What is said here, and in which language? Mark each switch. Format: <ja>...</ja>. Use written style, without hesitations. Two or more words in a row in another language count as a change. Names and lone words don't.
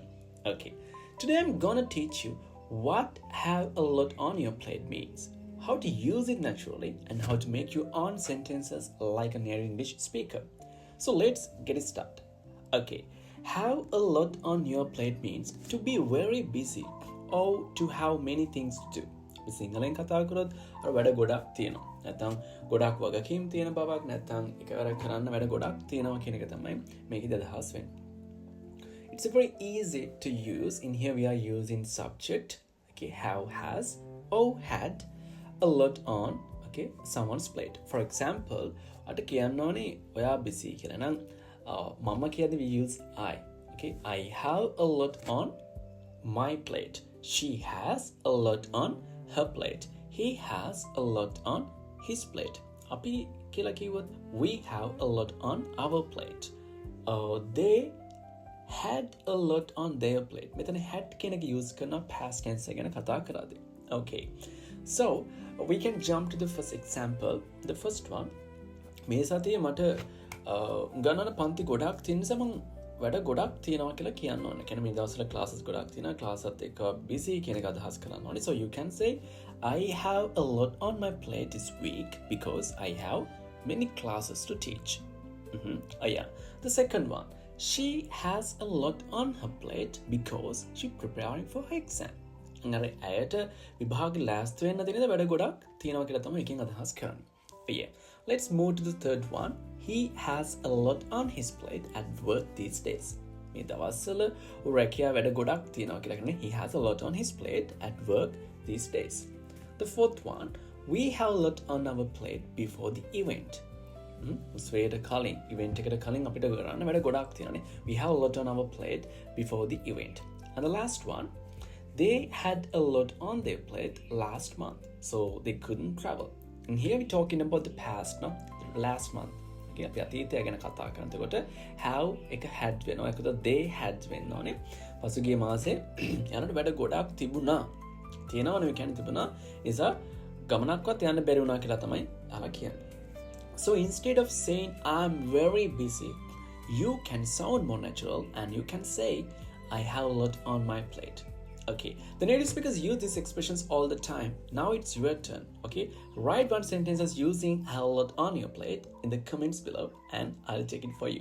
<en>Okay, today I'm gonna teach you what have a lot on your plate means, how to use it naturally, and how to make your own sentences like a native English speaker. So let's get it started. Okay, have a lot on your plate means to be very busy or to have many things to do.</en> <si>සිංහලෙන් කතා කරොත් අර වැඩ ගොඩක් තියෙනවා. නැත්නම් ගොඩක් වගකීම් තියෙන බවක් නැත්නම් එකවරක් කරන්න වැඩ ගොඩක් තියෙනවා කියන එක තමයි මේකේ අදහස් වෙන්නේ.</si> <en>It's very easy to use. In here we are using subject. Okay, have has or had a lot on. Okay, someone's plate. For example,</en> <si>අට කියන්න ඕනේ ඔයා busy කියලා නම් මම කියද්දි</si> <en>we use I. Okay, I have a lot on my plate. She has a lot on her plate. He has a lot on his plate.</en> <si>අපි කියලා කිව්වොත්</si> <en>we have a lot on our plate. They had a lot on their plate.</en> <si>මෙතන had කියන එක use කරන</si> <en>past tense</en> <si>එක ගැන කතා කරද්දී.</si> <en>Okay. So, we can jump to the first example. The first one.</en> <si>මේ සතියේ මට ගණන පන්ති ගොඩක් තියෙන නිසා මම වැඩ ගොඩක් තියෙනවා කියලා කියන්න ඕනේ. කියන්නේ මේ දවස්වල classes ගොඩක් තියෙනවා. classත් එක්ක busy කියන එක අදහස් කරන්න ඕනේ.</si> <en>So you can say I have a lot on my plate this week because I have many classes to teach. The second one. She has a lot on her plate because she's preparing for her exam.</en> <si>අර ඇයට විභාග ලෑස්ති වෙන්න තියෙන වැඩ ගොඩක් තියෙනවා කියලා තමයි එකෙන් අදහස් කරන්නේ.</si> <en>Yeah. Let's move to the third one. He has a lot on his plate at work these days.</en> <si>මේ දවස්වල රැකියා වැඩ ගොඩක් තියෙනවා කියලා කියන්නේ</si> <en>he has a lot on his plate at work these days. The fourth one, we have a lot on our plate before the event.</en> <si>උත්සවයට කලින් event එකට කලින් අපිට කරන්න වැඩ ගොඩක් තියෙනවානේ.</si> <en>We have a lot on our plate before the event. And the last one, they had a lot on their plate last month, so they couldn't travel. And here we're talking about the past, no? Last month.</en> <si>Okay, අපි අතීතය ගැන කතා කරනකොට have එක had වෙනවා. ඒකට</si> <en>they had</en> <si>වෙන්න ඕනේ. පසුගිය මාසේ යනකොට වැඩ ගොඩක් තිබුණා. තියෙනවනේ කියන්නේ තිබුණා. නිසා ගමනක්වත් යන්න බැරි වුණා කියලා තමයි අහලා කියන්නේ.</si> <en>So instead of saying I'm very busy, you can sound more natural and you can say I have a lot on my plate. Okay, the native speakers use these expressions all the time. Now it's your turn. Okay, write one sentence using have a lot on your plate in the comments below and I'll take it for you.</en>